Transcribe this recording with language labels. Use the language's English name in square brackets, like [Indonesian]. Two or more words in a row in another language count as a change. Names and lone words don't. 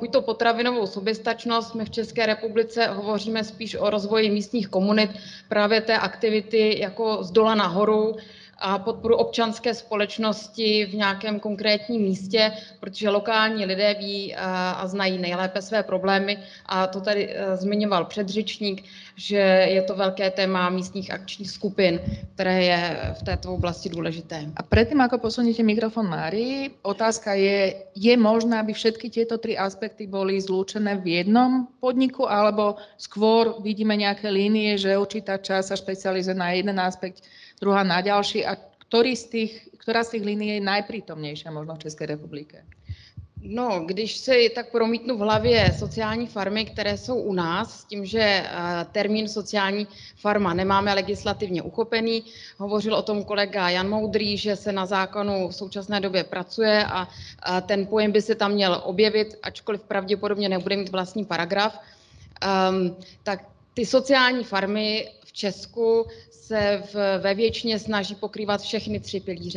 [Czech] buď to potravinovou soběstačnost, my v České republice hovoříme spíš o rozvoji místních komunit, právě té aktivity jako z dola nahoru, a podporu občanské společnosti v nějakém konkrétním místě, protože lokální lidé ví a znají nejlépe své problémy a to tady zmiňoval předřečník, že je to velké téma místních akčních skupin, které je v této oblasti důležité. [Slovak] A predtým, ako posuniete mikrofón Márii, otázka je možné, aby všetky tieto 3 aspekty boli zlúčené v jednom podniku, alebo skôr vidíme nejaké línie, že určitá časť sa špecializuje na jeden aspekt, druhá na ďalší. A ktorá z tých línií je najprítomnejšia možno v České republike? [Czech] No, když si tak promítnu v hlavě sociální farmy, které jsou u nás, s tím, že termín sociální farma nemáme legislativně uchopený, hovořil o tom kolega Jan Moudrý, že se na zákonu v současné době pracuje a ten pojem by se tam měl objevit, ačkoliv pravděpodobně nebude mít vlastní paragraf, tak ty sociální farmy v Česku se ve většině snaží pokrývat všechny 3 pilíře.